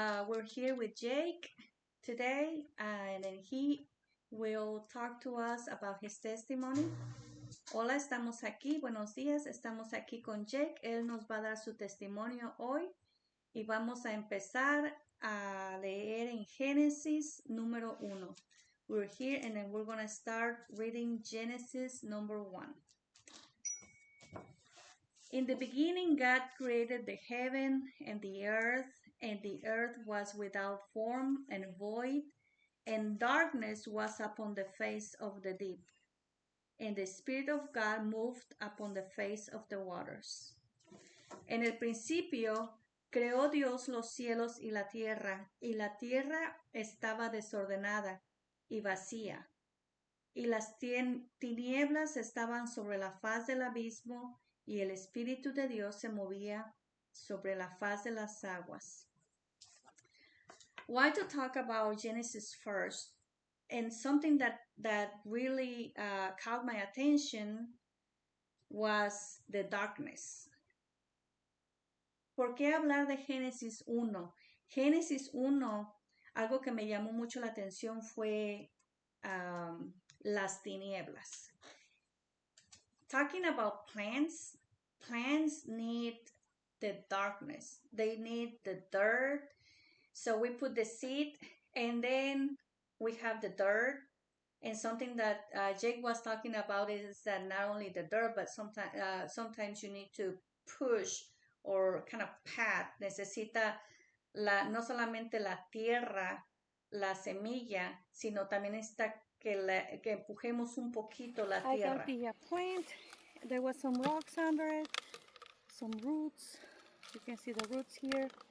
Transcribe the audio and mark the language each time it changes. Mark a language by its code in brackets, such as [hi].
[en] We're here with Jake today, and then he will talk to us about his testimony. [es] Hola, estamos aquí. Buenos días. Estamos aquí con Jake. Él nos va a dar su testimonio hoy y vamos a empezar a leer en Génesis número 1. [en] We're here and then we're going to start reading Genesis number 1. In the beginning, God created the heaven and the earth was without form and void, and darkness was upon the face of the deep. And the Spirit of God moved upon the face of the waters. [es] En el principio, creó Dios los cielos y la tierra estaba desordenada y vacía, y las tinieblas estaban sobre la faz del abismo, y el Espíritu de Dios se movía sobre la faz de las aguas. [en] Why to talk about Genesis first? And something that really caught my attention was the darkness. [es] ¿Por qué hablar de Génesis 1? Génesis 1, algo que me llamó mucho la atención fue las tinieblas. [en] Talking about plants need the darkness. They need the dirt. So we put the seed and then we have the dirt. And something that Jake was talking about is that not only the dirt, but sometimes you need to push or kind of pat. [es] Necesita no solamente la tierra, la semilla, sino también está que empujemos un poquito la tierra. [en] I got the plant. There was some rocks under it, some roots. You can see the roots here.